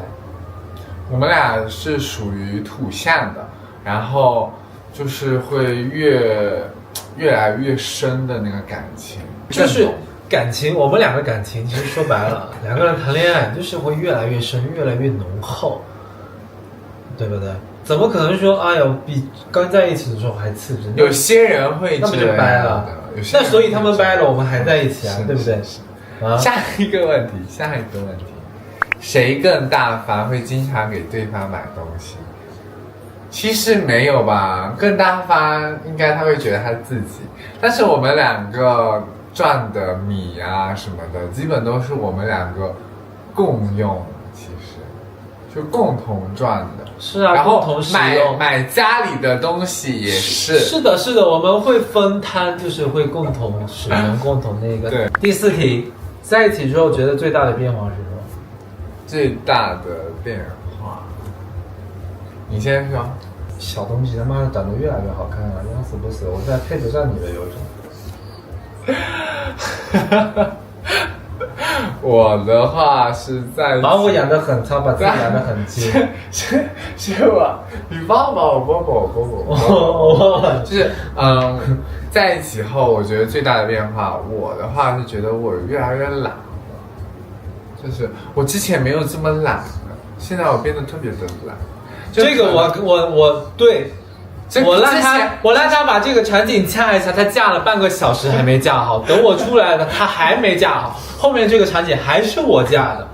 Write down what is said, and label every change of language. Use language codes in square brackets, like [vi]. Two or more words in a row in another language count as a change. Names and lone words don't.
[zh] 我們倆是屬於土象的，然後就是會越來越深的那個感情，就是感情。我們兩個感情其實說白了，兩個人談戀愛就是會越來越深，越來越濃厚，對不對？怎麼可能說哎呦比剛在一起的時候還刺激？有些人會這樣，那不就掰了？那所以他們掰了，我們還在一起啊，對不對？下一個問題，誰更大方，會經常給對方買東西？其實沒有吧，更大方應該他會覺得他自己，但是我們兩個賺的米啊什麼的，基本都是我們兩個共用的，其實就共同賺的。是啊，然後共同使用買家裡的東西也是。是的，我們會分攤，就是會共同使用，共同那個。對。第4題，在一起之後覺得最大的變化是什麼？最大的變化，你先說。小東西他媽的長得越來越好看了，要死不死！我再配得上你的有種。我的話是在把我養得很糙，把自己養得很精。是吧？你抱抱我，抱抱。就是在一起後，我覺得最大的變化，我的話是覺得我越來越懶了。就是我之前沒有這麼懶的，現在我變得特別的懶。這個我對。我讓他把這個場景掐一下，他架了半個小時還沒架好，等我出來了他還沒架好，後面這個場景還是我架的。